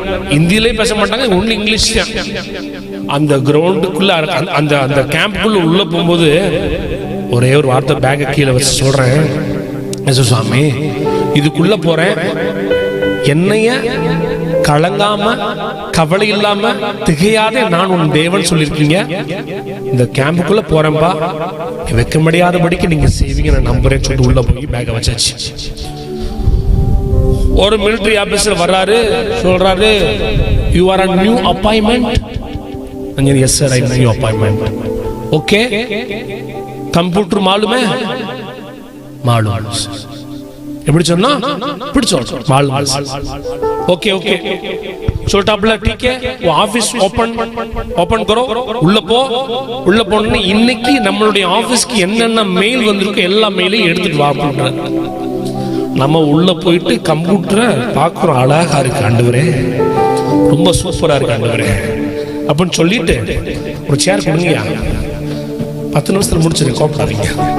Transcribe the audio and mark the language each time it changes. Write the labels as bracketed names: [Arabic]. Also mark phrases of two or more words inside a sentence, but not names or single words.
[Tamil] இந்தியிலே பேச மாட்டாங்க, [English] only English [Tamil] தான். அந்த கிரவுண்டுக்குள்ள அந்த அந்த கேம்புக்குள்ள உள்ள போகும்போது ஒரே ஒரு வார்த்தை பேக்கை கீழே வச்சு சொல்றேன், சுவாமி இதுக்குள்ள போறேன், என்னைய கலங்காம கவலை இல்லாம திகையாத நான் உன் தேவன் சொல்லிருக்கீங்க. இந்த கேம்புக்குள்ள போறேன்பா, வைக்க முடியாதபடிக்கு நீங்க செய்வீங்க நான் நம்புறேன் சொல்லிட்டு உள்ள போய் பேக்கை வச்சாச்சு. ஒரு மிலிட்டரி ஆபீசர் வர்றாரு, சொல்றாரு, [English] you are a new appointment. yes sir, I new appointment. [Hindi] okay, कंप्यूटर मालूम है? मालूम. [Tamil] எப்படி சொன்னா இப்படி சொல்றோம், மாலூம். [English] okay okay [Tamil] சொல்லிட்டாப்ல. [Hindi] ठीक है, वो [English] office open [Hindi] करो, [Tamil] உள்ள போ. உள்ள போனே இன்னைக்கு நம்மளுடைய ஆபீஸ்க்கு என்னென்ன மெயில் வந்திருக்கு எல்லா மெயிலையும் எடுத்துட்டு வா அப்படின்றார். நம்ம உள்ள போயிட்டு கம்ப்யூட்டரை பார்க்குறோம், அழகா இருக்கு ஆண்டவரே, ரொம்ப சூப்பரா இருக்கு ஆண்டவரே அப்படின்னு சொல்லிட்டு ஒரு சேர் கொடுங்கயா, 10 நிமிஷத்துல முடிச்சிருக்கேன், கோபப்படாதீங்க.